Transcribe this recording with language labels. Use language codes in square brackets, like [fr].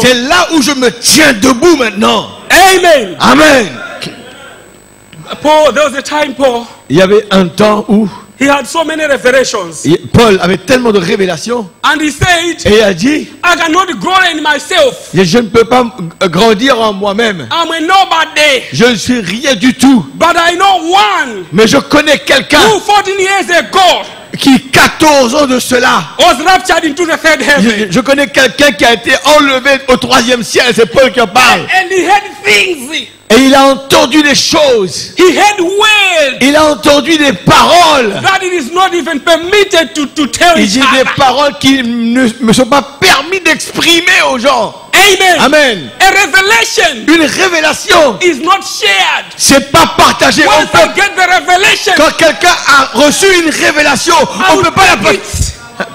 [fr] C'est là où je me tiens debout maintenant. Amen. Amen. [en] Paul, there was a time Paul, [fr] Il y avait un temps où [en] he had so many revelations. [fr] Paul avait tellement de révélations [en] And he said, [fr] et il a dit, [en] I cannot grow in myself. [fr] je ne peux pas grandir en moi-même. [en] I'm a nobody. [fr] Je ne suis rien du tout. [en] But I know one [fr] Mais je connais quelqu'un [en] who 14 years ago [fr] qui 14 ans de cela, [en] was raptured into the third heaven. [fr] je connais quelqu'un qui a été enlevé au 3e ciel. C'est Paul qui en parle. [en] And he had things. [fr] Et il a entendu des choses. [en] He had words [fr] Il a entendu des paroles. [en] that it is not even permitted to tell [fr] Il [en] each [fr] dit des [en] other. [fr] paroles qui ne me sont pas permis d'exprimer aux gens. Amen. Amen. [en] A revelation [fr] Une révélation, [en] is not shared. [fr] c'est pas partagé. [en] Once I get the revelation, [fr] Quand quelqu'un a reçu une révélation, [en] I [fr] on ne [en] will [fr] peut pas la [en] take [fr] partager. [en] it.